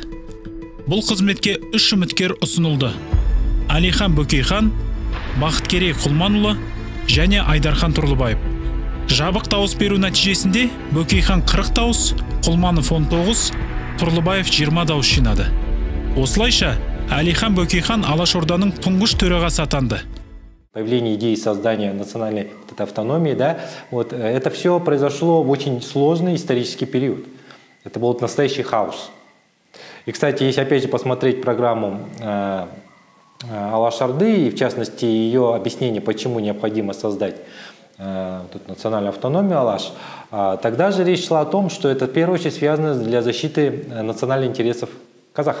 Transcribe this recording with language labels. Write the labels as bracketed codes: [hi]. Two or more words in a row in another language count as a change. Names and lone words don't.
[kk] Бұл қызметке 3 үміткер ұсынылды: Әлихан Бөкейхан, Бақыткерей Құлманұлы және Айдархан Тұрлыбаев. Жабық дауыс беру нәтижесінде Бөкейхан 40 дауыс, Құлманов 19, Тұрлыбаев 20 дауыс жинады. Осылайша Әлихан Бөкейхан Алашорданың тұңғыш төрағасы атанды. [ru] Появление идеи создания национальной автономии, это все произошло в очень сложный исторический период. Это был настоящий хаос. И, кстати, если опять же посмотреть программу Алашорды, и в частности ее объяснение, почему необходимо создать национальную автономию Алаш, тогда же речь шла о том, что это в первую очередь связано для защиты национальных интересов казахов.